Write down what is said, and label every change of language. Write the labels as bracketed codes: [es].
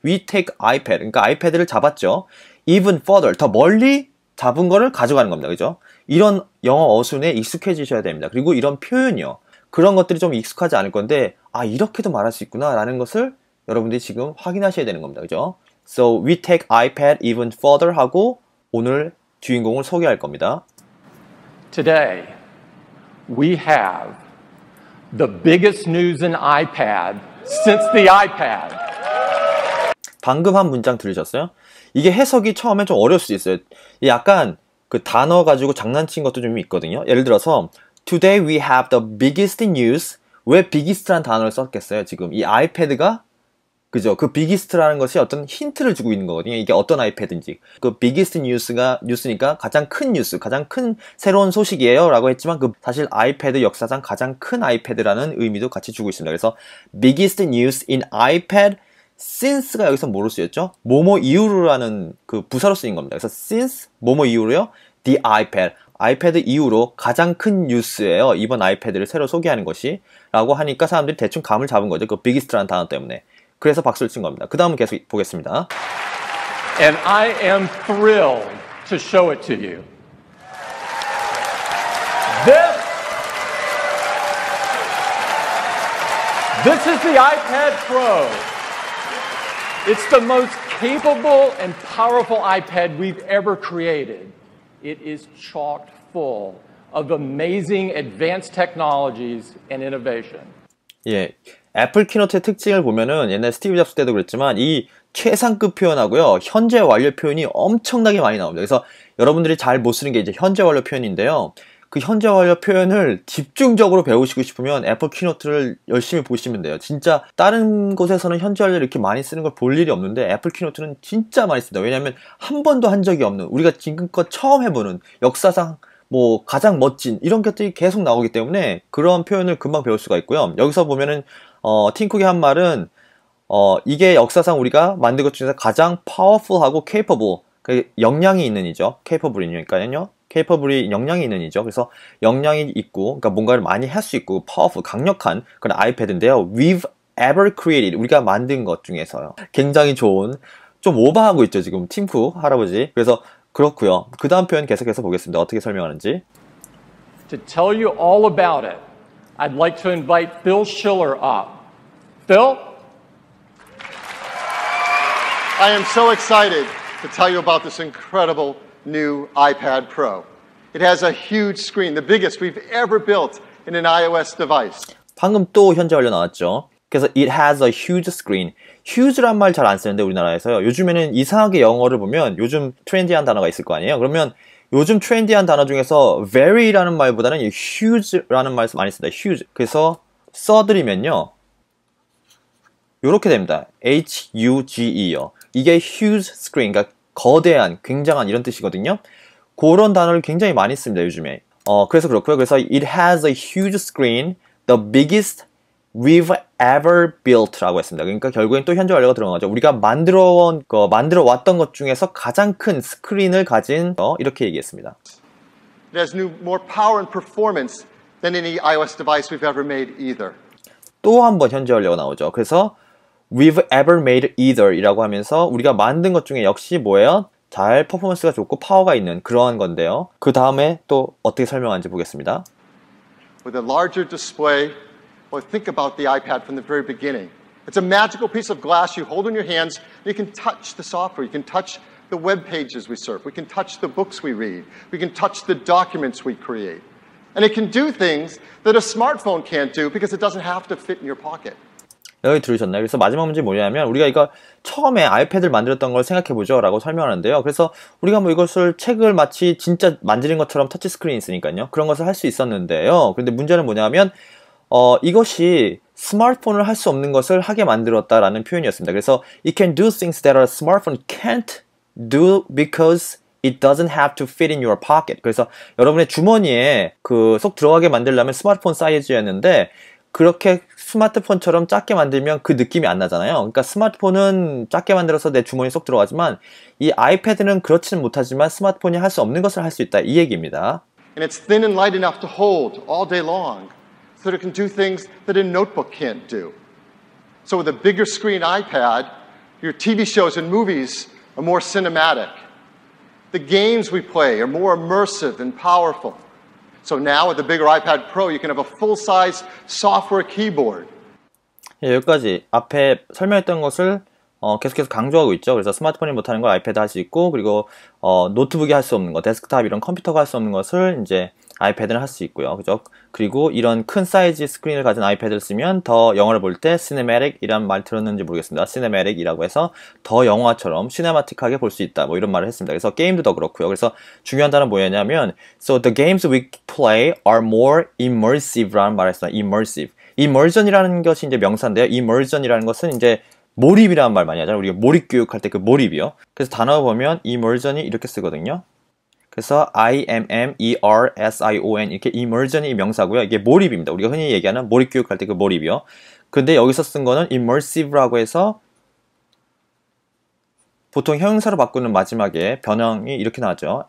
[en] We take iPad. [ko] 그러니까 아이패드를 잡았죠. [en] even further, [ko] 더 멀리 잡은 거를 가져가는 겁니다. 그죠? 이런 영어 어순에 익숙해지셔야 됩니다. 그리고 이런 표현이요. 그런 것들이 좀 익숙하지 않을 건데, 아, 이렇게도 말할 수 있구나 라는 것을 여러분들이 지금 확인하셔야 되는 겁니다. 그죠? [en] So we take iPad even further [ko] 하고 오늘 주인공을 소개할 겁니다. [en] Today, we have the biggest news in iPad since the iPad. [ko] 방금 한 문장 들으셨어요? 이게 해석이 처음에 좀 어려울 수 있어요. 약간 그 단어 가지고 장난친 것도 좀 있거든요. 예를 들어서 [en] Today we have the biggest news. [ko] 왜 biggest라는 단어를 썼겠어요? 지금 이 아이패드가, 그죠? 그 biggest라는 것이 어떤 힌트를 주고 있는 거거든요. 이게 어떤 아이패드인지. 그 biggest 뉴스니까 가장 큰 뉴스, 가장 큰 새로운 소식이에요 라고 했지만, 그 사실 아이패드 역사상 가장 큰 아이패드라는 의미도 같이 주고 있습니다. 그래서 [en] biggest news in iPad since가 [ko] 여기서 뭐로 쓰였죠? 뭐뭐 이후로라는 그 부사로 쓰인 겁니다. 그래서 since 뭐뭐 이후로요, the iPad, 아이패드 이후로 가장 큰 뉴스예요. 이번 아이패드를 새로 소개하는 것이 라고 하니까 사람들이 대충 감을 잡은 거죠. 그 biggest라는 단어 때문에. 그래서 박수를 친 겁니다. 그 다음은 계속 보겠습니다. [en] And I am thrilled to show it to you. This is the iPad Pro. It's the most capable and powerful iPad we've ever created. It is chock full of amazing advanced technologies and innovation. [ko] 예, 애플 키노트의 특징을 보면은 옛날 스티브 잡스 때도 그랬지만 이 최상급 표현하고요, 현재 완료 표현이 엄청나게 많이 나옵니다. 그래서 여러분들이 잘 못 쓰는 게 이제 현재 완료 표현인데요. 그 현재 완료 표현을 집중적으로 배우시고 싶으면 애플 키노트를 열심히 보시면 돼요. 진짜 다른 곳에서는 현재 완료를 이렇게 많이 쓰는 걸 볼 일이 없는데 애플 키노트는 진짜 많이 씁니다. 왜냐하면 한 번도 한 적이 없는, 우리가 지금껏 처음 해보는 역사상 뭐 가장 멋진 이런 것들이 계속 나오기 때문에 그런 표현을 금방 배울 수가 있고요. 여기서 보면은 팀 쿡이 한 말은 이게 역사상 우리가 만든 것 중에서 가장 powerful하고 capable, 그 역량이 있는 이죠. capable이니까요. capable이 역량이 있는 이죠. 그래서 역량이 있고, 그러니까 뭔가를 많이 할 수 있고 powerful, 강력한 그런 아이패드인데요. [en] We've ever created, [ko] 우리가 만든 것 중에서요. 굉장히 좋은, 좀 오버하고 있죠 지금 팀 쿡 할아버지. 그래서 그렇고요. 그 다음 표현 계속해서 보겠습니다. 어떻게 설명하는지. [en] To tell you all about it, I'd like to invite Phil Schiller up. Phil? I am so excited to tell you about this incredible new iPad Pro. It has a huge screen, the biggest we've ever built in an iOS device. [ko] 방금 또 현재 완료 나왔죠. 그래서 [en] it has a huge screen. [ko] huge란 말 잘 안 쓰는데 우리나라에서요. 요즘에는 이상하게 영어를 보면 요즘 트렌디한 단어가 있을 거 아니에요. 그러면 요즘 트렌디한 단어 중에서 very라는 말보다는 huge라는 말 많이 씁니다. huge. 그래서 써드리면요. 요렇게 됩니다. H-U-G-E요. 이게 huge screen, 그러니까 거대한, 굉장한 이런 뜻이거든요. 그런 단어를 굉장히 많이 씁니다, 요즘에. 그래서 그렇고요. 그래서 [en] it has a huge screen, the biggest we've ever built라고 했습니다. [ko] 그러니까 결국엔 또 현재 완료가 들어간 거죠. 우리가 만들어 왔던 것 중에서 가장 큰 스크린을 가진 이렇게 얘기했습니다. [en] It has more power and performance than any iOS device we've ever made either. [ko] 또 한 번 현재 완료가 나오죠. 그래서 [en] we've ever made either [ko] 이라고 하면서 우리가 만든 것 중에 역시 뭐예요? 잘 퍼포먼스가 좋고 파워가 있는 그러한 건데요. 그 다음에 또 어떻게 설명하는지 보겠습니다. With a larger display, well, think about the iPad from the very beginning. It's a magical piece of glass you hold in your hands. You can touch the software. You can touch the web pages we surf. We can touch the books we read. We can touch the documents we create. And it can do things that a smartphone can't do because it doesn't have to fit in your pocket. 여기 들으셨나요? 그래서 마지막 문제 뭐냐면 우리가 이거 처음에 아이패드를 만들었던 걸 생각해보죠 라고 설명하는데요. 그래서 우리가 뭐 이것을 책을 마치 진짜 만지는 것처럼 터치스크린이 있으니까요. 그런 것을 할 수 있었는데요. 그런데 문제는 뭐냐면 이것이 스마트폰을 할 수 없는 것을 하게 만들었다라는 표현이었습니다. 그래서 [en] it can do things that a smartphone can't do because it doesn't have to fit in your pocket. [ko] 그래서 여러분의 주머니에 쏙 들어가게 만들려면 스마트폰 사이즈였는데 그렇게 스마트폰처럼 작게 만들면 그 느낌이 안 나잖아요. 그러니까 스마트폰은 작게 만들어서 내 주머니에 쏙 들어가지만 이 아이패드는 그렇지는 못하지만 스마트폰이 할 수 없는 것을 할 수 있다. 이 얘기입니다. [en] And it's thin and light enough to hold all day long so that it can do things that a notebook can't do. So with a bigger screen iPad, your TV shows and movies are more cinematic. The games we play are more immersive and powerful. So now with the bigger iPad Pro, you can have a full-size software keyboard. [ko] 예, 여기까지 앞에 설명했던 것을 계속해서 강조하고 있죠. 그래서 스마트폰이 못하는 걸 아이패드 할 수 있고, 그리고 노트북이 할 수 없는 것, 데스크탑 이런 컴퓨터가 할 수 없는 것을 이제 아이패드는 할 수 있고요. 그죠? 그리고 이런 큰 사이즈 스크린을 가진 아이패드를 쓰면 더 영화를 볼 때 시네매틱 이란 말 들었는지 모르겠습니다. 시네매틱 이라고 해서 더 영화처럼 시네마틱하게 볼 수 있다. 뭐 이런 말을 했습니다. 그래서 게임도 더 그렇고요. 그래서 중요한 단어는 뭐였냐면 [en] So the games we play are more immersive [ko] 라는 말을 했습니다. [en] immersive. [ko] immersion이라는 것이 이제 명사인데요. immersion이라는 것은 이제 몰입이라는 말 많이 하잖아요. 우리가 몰입 교육할 때 그 몰입이요. 그래서 단어 보면 immersion이 이렇게 쓰거든요. 그래서 immersion 이렇게 immersion이 명사고요. 이게 몰입입니다. 우리가 흔히 얘기하는 몰입 교육할 때 그 몰입이요. 근데 여기서 쓴 거는 immersive라고 해서 보통 형용사로 바꾸는 마지막에 변형이 이렇게 나왔죠.